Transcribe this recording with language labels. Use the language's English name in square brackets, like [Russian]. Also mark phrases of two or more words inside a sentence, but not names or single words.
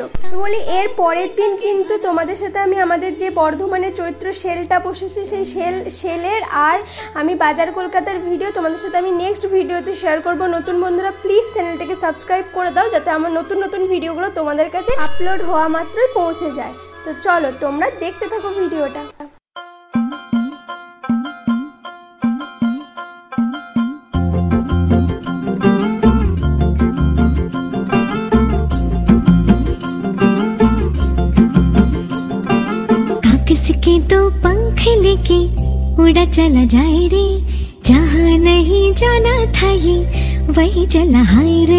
[Bangla] তো বলি এর পরের দিন কিন্তু তোমাদের সাথে আমি আমাদের যে বর্ধমানে চৈত্র সেলটা বসেছে সেই সেলের আর আমি বাজার কলকাতার ভিডিও তোমাদের সাথে আমি নেক্সট ভিডিওতে শেয়ার করব। নতুন বন্ধুরা প্লিজ চ্যানেলটাকে সাবস্ক্রাইব করে দাও, যাতে আমার নতুন নতুন ভিডিওগুলো তোমাদের কাছে আপলোড হওয়া মাত্রই পৌঁছে যায়। তো চলো তোমরা দেখতে থাকো ভিডিওটা। [Hindi] किसके तो पंख लेके उड़ा चला जाए रे, जहाँ नहीं जाना था ये वही चला हाय रे।